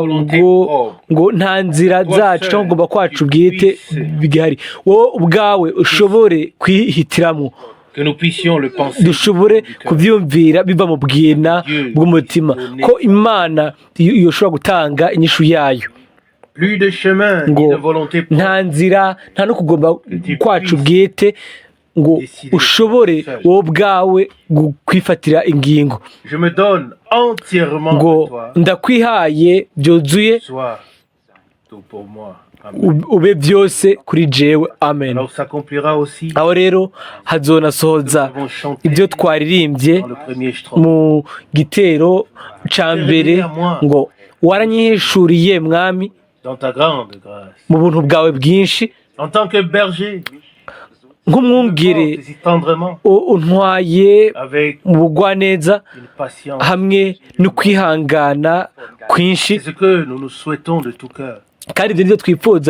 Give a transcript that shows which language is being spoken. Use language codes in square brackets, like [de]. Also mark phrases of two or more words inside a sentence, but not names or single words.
[rn] ngo nta nzira zacu cyangwa ugomba kwacu bwite bigihari wowe ubwawe ushobore kwihitiramo dushobore kubyumvira biva mu bwina bw'umutima ko imana iyo ushobora gutanga inyishu yayo ngo nta nzira nta no kugomba kwacu bwite ngo ushobore wowe ubwawe kwifatira ingingo ngo ndakwihaye byuzuye ube byose kuri jewe amen aho rero hazonasohoza ibyo twaririmbye mu gitero cya mbere ngo waranyihishuriye mwami mu buntu bwawe bwinshi nk'umwungere untwaye mu bugwaneza hamwe no kwihangana kwinshi kandi ibyo nibyo twifuza